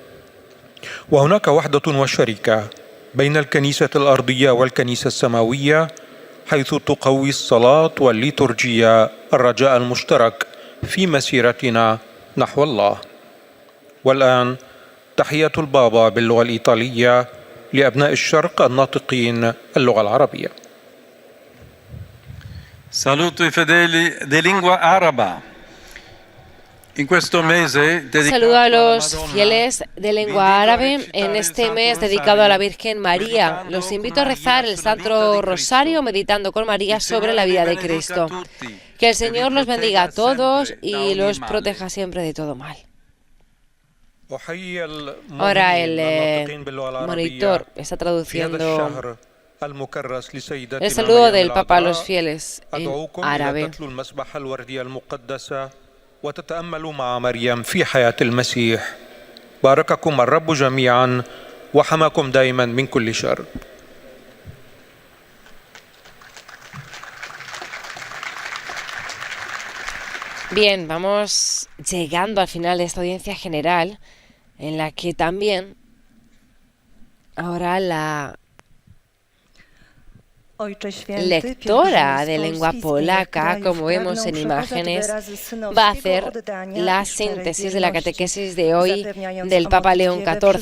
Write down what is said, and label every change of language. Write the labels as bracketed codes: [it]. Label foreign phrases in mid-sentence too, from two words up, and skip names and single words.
[ar] وهناك وحدة وشركة بين الكنيسة الأرضية والكنيسة السماوية، حيث تقوي الصلاة والليتورجية الرجاء المشترك في مسيرتنا نحو الله. والآن تحية البابا باللغة الإيطالية لأبناء الشرق الناطقين اللغة العربية. [it] Saluto i fedeli di lingua araba. In questo mese [es] Saludo a los fieles de lengua árabe en este mes dedicado a la Virgen María. Los invito a rezar el Santo Rosario meditando con María sobre la vida de Cristo. Que el Señor los bendiga a todos y los proteja siempre de todo mal. Ahora el monitor está traduciendo el saludo del Papa a los fieles en árabe. [ar] وتتأملوا مع مريم في حياة المسيح. بارككم الرب جميعا وحماكم دائما من كل شر. [es] Bien, vamos llegando al final de esta audiencia general, en la que también ahora la lectora de lengua polaca, como vemos en imágenes, va a hacer la síntesis de la catequesis de hoy del Papa León XIV.